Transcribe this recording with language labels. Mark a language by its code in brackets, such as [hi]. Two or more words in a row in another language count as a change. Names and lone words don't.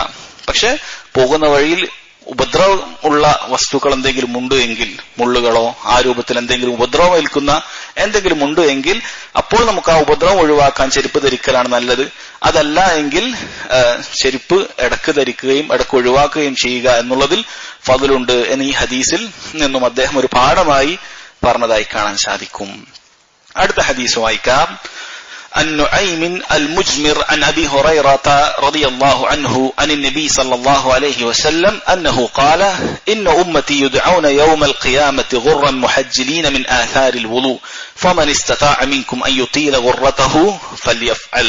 [ml] പക്ഷെ പോകുന്ന വഴിയിൽ ഉപദ്രവം ഉള്ള വസ്തുക്കൾ എന്തെങ്കിലും ഉണ്ട് എങ്കിൽ, മുള്ളുകളോ ആ രൂപത്തിൽ എന്തെങ്കിലും ഉപദ്രവം ഏൽക്കുന്ന എന്തെങ്കിലും ഉണ്ട് എങ്കിൽ അപ്പോൾ നമുക്ക് ആ ഉപദ്രവം ഒഴിവാക്കാൻ ചെരുപ്പ് ധരിക്കലാണ് നല്ലത്. അതല്ല എങ്കിൽ ചെരുപ്പ് ഇടക്ക് ധരിക്കുകയും ഇടക്ക് ഒഴിവാക്കുകയും ചെയ്യുക എന്നുള്ളതിൽ ഫضലുണ്ട് എന്ന് ഈ ഹദീസിൽ നിന്നും അദ്ദേഹം ഒരു പാഠമായി പറഞ്ഞതായി കാണാൻ സാധിക്കും. അടുത്ത ഹദീസ് വായിക്കാം. [ar] عن نعيم المجمر عن أبي هريرة رضي الله عنه عن النبي صلى الله عليه وسلم أنه قال إن أمتي يدعون يوم القيامة غرا محجلين من آثار الوضوء فمن استطاع منكم أن يطيل غرته فليفعل.